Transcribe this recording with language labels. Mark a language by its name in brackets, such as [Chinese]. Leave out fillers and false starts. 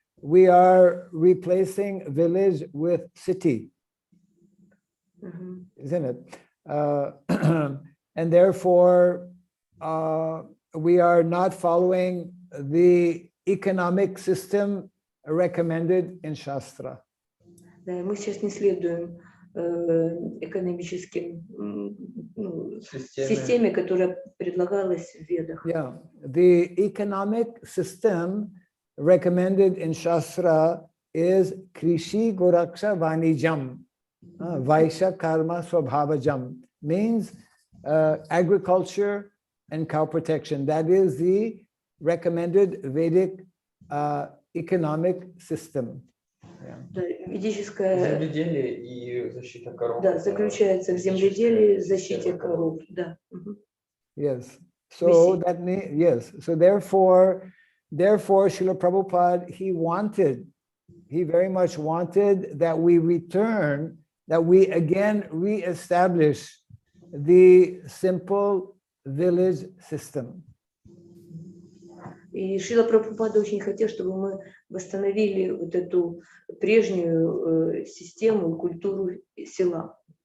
[English] We are replacing village with city, isn't it? And therefore, we are not following the economic system recommended in Shastra. [Russian] Да, мы сейчас не следуем экономическим системе, которая предлагалась в Ведах. [English] Yeah, the economic system recommended in Shastra is [Sanskrit] Krishi Goraksha Vanijam, Vaishya Karma Swabhavajam, [English] means agriculture and cow protection. That is the recommended Vedic economic system. [Russian] Да, ведическое земледелие и защита коров. Да, заключается в земледелии, защите коров. Да. [English] Yes. So that means, yes. So therefore, Srila Prabhupada, he very much wanted that we return, that we again reestablish the simple village system. [Russian] И Шрила Прабхупада очень хотел, чтобы мы восстановили вот эту прежнюю систему, культуру села.